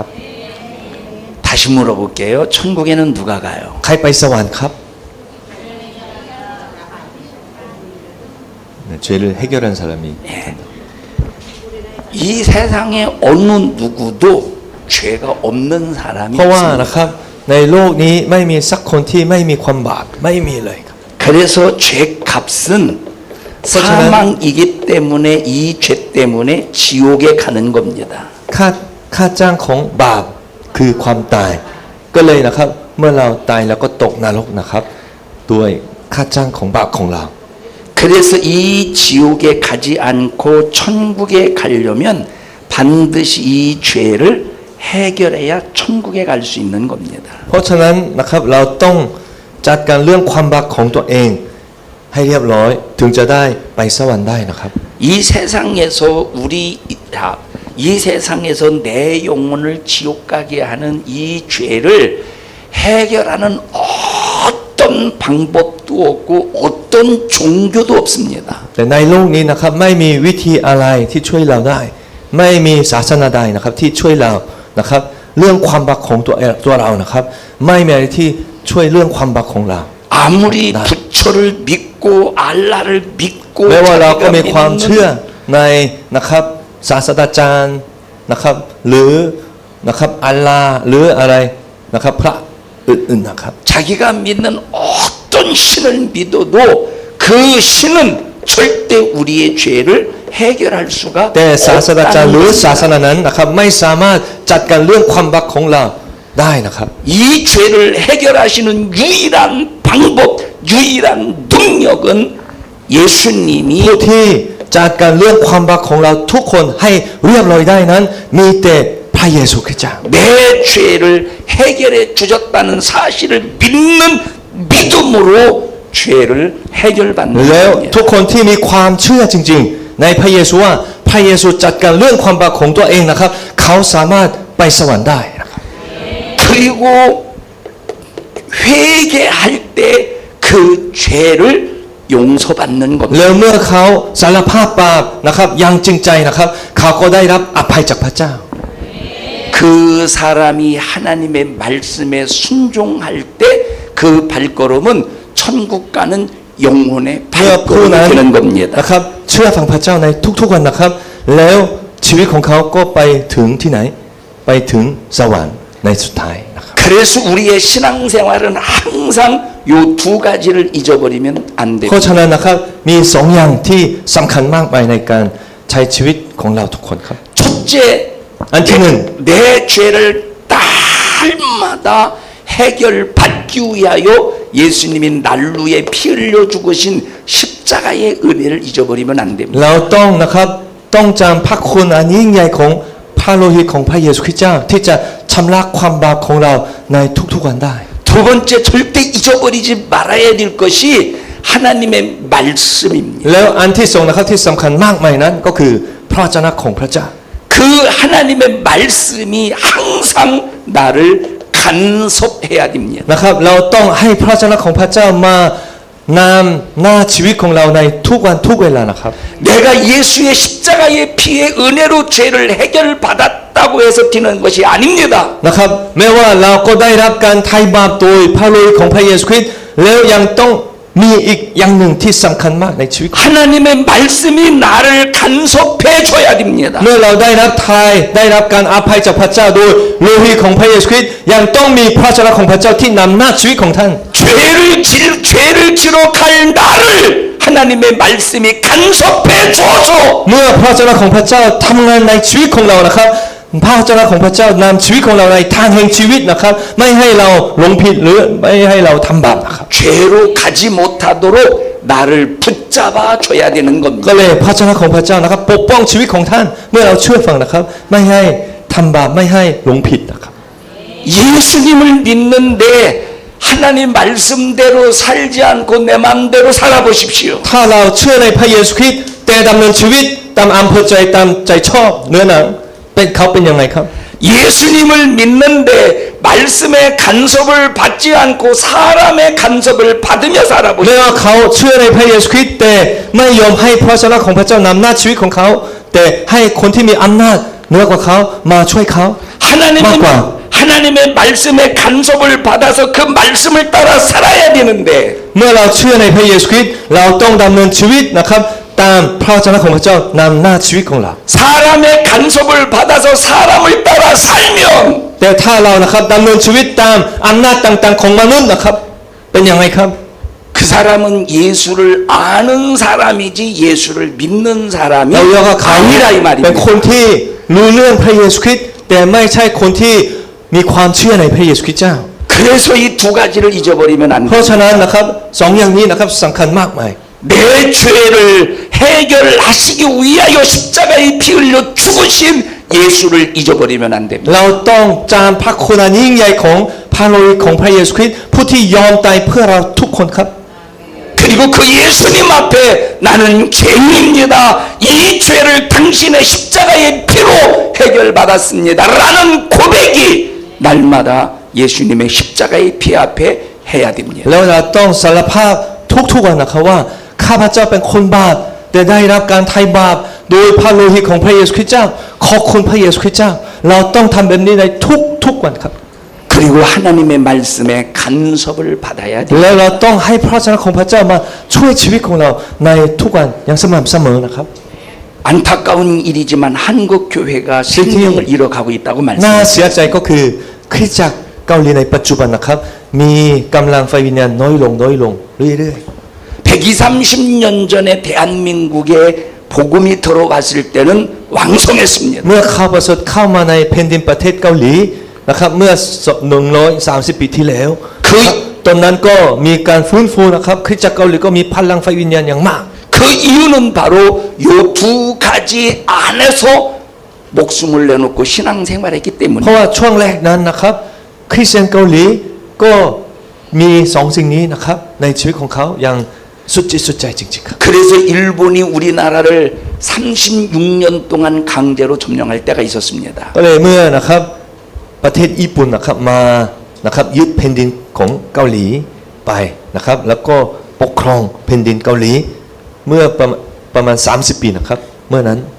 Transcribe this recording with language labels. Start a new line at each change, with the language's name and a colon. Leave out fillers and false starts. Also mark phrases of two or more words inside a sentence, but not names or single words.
Korean: 다시 물어볼게요. 천국에는 누가 가요?
Thai: ใครไปสวรรค์ครับ
Korean: 네, 죄를 해결한 사람이 이 세상에 어느 누구도 죄가 없는 사람이
Thai: เพราะว่า
Korean: 없습니다.
Thai: นะครับในโลกนี้ไม่มีสักคนที่ไม่มีความบาปไม่มีเลยครับ
Korean: 그래서 죄값은 사망이기 때문에 이 죄 때문에 지옥에 가는 겁니다.
Thai: ค่าจ้างของบาปคือความตายก็เลยนะครับเมื่อเราตายแล้วก็ตกนรกนะครับด้วยค่าจ้างของบาปของเรา
Korean: 그래서 이 지옥에 가지 않고 천국에 가려면 반드시 이 죄를 해결해야 천국에 갈 수 있는 겁니다.
Thai: เพราะฉะนั้นนะครับเราต้องจัดการเรื่องความบาปของตัวเองให้เรียบร้อยถึงจะได้ไปสวรรค์ได้นะครับ
Korean: 이 세상에서 이 세상에서 내 영혼을 지옥 가게 하는 이 죄를 해결하는 어떤 방법도 없고 어떤 종교도 없습니다.
Thai: แต่ในโลกนี้นะครับไม่มีวิธีอะไรที่ช่วยเราได้ ไม่มีศาสนาใดนะครับที่ช่วยเรานะครับเรื่องความบาปของตัวเรานะครับไม่มีอะไรที่ช่วยเรื่องความบาปของเรา
Korean: 아무리 부처를 믿고 알라를 믿고
Thai: แม้ว่าเราก็มี
Korean: 자기가
Thai: ความเชื่อ
Korean: 믿는
Thai: ในนะครับศาสตราจารย์นะครับหรือนะครับอัลลาห์หรืออะไรนะครับพระอื่นๆนะครับ
Korean: 자기가 믿는 어떤 신을 믿어도 그 신은 절대 우리의 죄를 해결할 수가
Thai: แต่ศาสตราจารย์หรือศาส
Korean: 없다는
Thai: นานั้นนะครับไม่สามารถจัดการเรื่องความบาปของเราได้นะครับ
Korean: 이 죄를 해결하시는 유일한 방법, 유일한 능력은 예수님이
Thai: ผู้ที่จัดการเรื่องความบาปของเราทุกคนให้เรียบร้อยได้นั้นมีแต่พระเยซูคริสต์เจ้า
Korean: 내 죄를 해결해 주셨다는 사실을 믿는 믿음으로 죄를 해결받는
Thai: แล้ว
Korean: 겁니다.
Thai: ทุกคนที่มีความเชื่อจริงๆในพระเยซูว่าพระเยซูจัดการเรื่องความบาปของตัวเองนะครับเขาสามารถไปสวรรค์ได้นะครับ
Korean: 그리고 회개할 때 그 죄를 용서받는
Thai: แล้
Korean: 겁니다.
Thai: วเมื่อเขาสารภาพบาปนะครับอยังจริงใจนะครับเขาก็ได้รับอภัยจากพระเจ้า
Korean: 그 사람이 하나님의 말씀에 순종할 때 그 발걸음은 천국 가는 영혼의
Thai: เมื่อผู้นั้น
Korean: 발걸음이 되는 겁니다.
Thai: นะครับเชื่อฟังพระเจ้าในทุกๆวันนะครับ แล้วชีวิตของเขาก็ไปถึงที่ไหนไปถึงสวรรค์ในสุดท้ายนะครับ
Korean: 그래서 우리의 신앙생활은 항상 요 두 가지를 잊어버리면 안
Thai: เพราะ
Korean: 됩니다.
Thai: ฉะนั้นนะครับมีสองอย่างที่สำคัญมากมายในการใช้ชีวิตของเราทุกคนครับ
Korean: 첫째, 안티는 내 죄를 날마다 해결받기 위하여 예수님이 난루에 피 흘려 죽으신 십자가의 은혜를 잊어버리면 안 됩니다.
Thai: เราต้องนะครับต้องจำพระคุณอันยิ่งใหญ่ของพระโลหิตของพระเยซูคริสต์เจ้าที่จะชำระความบาปของเราในทุกๆวันได้
Korean: 두 번째 절대 잊어버리지 말아야 될 것이 하나님의 말씀입니다.
Thai: แล้วอันที่สองนะครับที่สำคัญมากมายนั้นก็คือพระวจนะของพระเจ้า
Korean: 그 하나님의 말씀이 항상 나를 간섭해야 됩니다.
Thai: นะครับเราต้องให้พระวจนะของพระเจ้ามานำหน้าชีวิตของเราในทุกวันทุกเวลานะครับ
Korean: 내가 예수의 십자가의 피의 은혜로 죄를 해결받았다고 해서 되는 것이 아닙니다.
Thai: นะครับแม้ว่าเราก็ได้รับการไถ่บาปโดยพระโลหิตของพระเยซูคริสต์แล้วยังต้องมีอีกอย่างหนึ่งที่สำคัญมากในชีวิต
Korean: 하나님의 말씀이 나를 간섭해 줘야 됩니다.
Thai: เมื่อเราได้รับไถ่ได้รับการอภัยจากพระเจ้าโดยโลหิตของพระเยซูคริสต์ยังต้องมีพระวจนะของพระเจ้าที่นำหน้าชีวิตของท่าน
Korean: 죄를 지러 갈 나를 하나님의 말씀이 간섭해 줘서
Thai: เมื่อพระวจนะของพระเจ้าทำงานในชีวิตของเรานะครับพระวจนะของพระเจ้านำชีวิตของเราในทางแห่งชีวิตนะครับไม่ให้เราหลงผิดหรือไม่ให้เราทำบาปนะครับ
Korean: 죄로 가지 못하도록 나를 붙잡아 줘야 되는
Thai: ก็
Korean: 겁니다.
Thai: เลยพระวจนะของพระเจ้านะครับปกป้องชีวิตของท่านเมื่อเราเชื่อฟังนะครับไม่ให้ทำบาปไม่ให้หลงผิดนะครับ
Korean: 예수님을 믿는데 하나님 말씀대로 살지 않고 내 마음대로 살아보십시오.
Thai: ถ้าเราเชื่อในพระเยซูคริสต์แต่ดำเนินชีวิตตามอำเภอใจตามใจชอบเนื้อหนังเป็นเขาเป็นยังไงครับ
Korean: 예수님을 믿는데 말씀의 간섭을 받지 않고 사람의 간섭을 받으며
Thai: ไม่
Korean: 살아보시오.
Thai: ว่าเขาเชื่อในพระเยซูคริสต์แต่ไม่ยอมให้พระชนะของพระเจ้านำหน้าชีวิตของเขา แต่ให้คนที่มีอำนาจเหนือกว่าเขามาช่วยเขา
Korean: 하나님의, 맞과. 하나님의 말씀의 간섭을 받아서 그 말씀을 따라 살아야 되는데
Thai: เมื่อเราเชื่อในพระเยซูคริสต์เราต้องดำเนินชีวิตนะครับตามพระวจนะของพระเจ้านำหน้าชีวิตของเรา
Korean: 사람의 간섭을 받아서 사람을 따라 살면
Thai: แต่ถ้าเรานะครับดำเนินชีวิตตามอำนาจต่างๆของมนุษย์นะครับเป็นยังไงครับ
Korean: 그 사람은 예수를 아는 사람이지 예수를 믿는 사람이
Thai: เราเรียกว่าเขา
Korean: 아니라 이
Thai: เป็นคน
Korean: 말입니다.
Thai: ที่รู้เรื่องพระเยซูคริสต์แต่ไม่ใช่คนที่มีความเชื่อในพระเยซูคริสต์เจ้า
Korean: 그래서 이 두 가지를 잊어버리면 안
Thai: เพราะ
Korean: 돼.
Thai: ฉะนั้นนะครับสองอย่างนี้นะครับสำคัญมากมาย
Korean: 내 죄를 해결하시기 위하여 십자가에 피 흘려 죽으신 예수를 잊어버리면 안 됩니다.
Thai: เราต้องจำพระคุณอันยิ่งใหญ่ของพระโลหิตของพระเยซูคริสต์ผู้ที่ยอมตายเพื่อเราทุกคนครับ
Korean: 그리고 그 예수님 앞에 나는 죄인입니다. 이 죄를 당신의 십자가의 피로 해결받았습니다. 라는 고백이 날마다 예수님의 십자가의 피 앞에 해야 됩니다.
Thai: แล้วเราต้องสารภาพทุกๆวันนะครับว่าข้าพเจ้าเป็นคนบาปแต่ได้รับการไถ่บาปโดยพระโลหิตของพระเยซูคริสต์เจ้าขอบคุณพระเยซูคริสต์เจ้าเราต้องทำแบบนี้ในทุกวันครับ
Korean: 그리고 하나님의 말씀에 간섭을 받아야 돼요.
Thai: แล้วเราต้องให้พระวจนะของพระเจ้ามาช่วยชีวิตของเราในทุกวันอย่างสม่ำเสมอนะครับ
Korean: 안타까운 일이지만 한국 교회가 생명을 잃어가고 있다고
Thai: น่า
Korean: 말씀하셨습니다.
Thai: เสียใจก็คือคริสตจักรเกาหลีในปัจจุบันนะครับมีกำลังไฟวิญญาณน้อยลงเรื่อย
Korean: 130년 전에 대한민국에 복음이 들어갔을 때는 왕성했습니다.
Thai: ๆเมื่อข้าพเจ้าเข้ามาในแผ่นดินประเทศเกาหลีนะครับเมื่อ130 ปีที่แล้วตอนนั้นก็มีการฟื้นฟูนะครับคริสตจักรเกาหลีก็มีพลังไฟวิญญาณอย่างมาก
Korean: 그 이유는 바로 요 두 가지 안에서 목숨을 내놓고 신앙생활했기
Thai: เพราะ
Korean: 때문에
Thai: ว่าช่วงแรกนั้นนะครับคริสเตียนเกาหลีก็มีสองสิ่งนี้นะครับในชีวิตของเขาอย่างสุดจิตสุดใจจริงๆครับ
Korean: 그래서 일본이 우리나라를 36년 동안 강제로 점령할 때가 있었습니다.
Thai: ก็เลยเมื่อนะครับประเทศญี่ปุ่นนะครับมานะครับยึดแผ่นดินของเกาหลีไปนะครับแล้วก็ปกครองแผ่นดินเกาหลีเมื่อประมาณ30 ปีนะครับเมื่อนั้น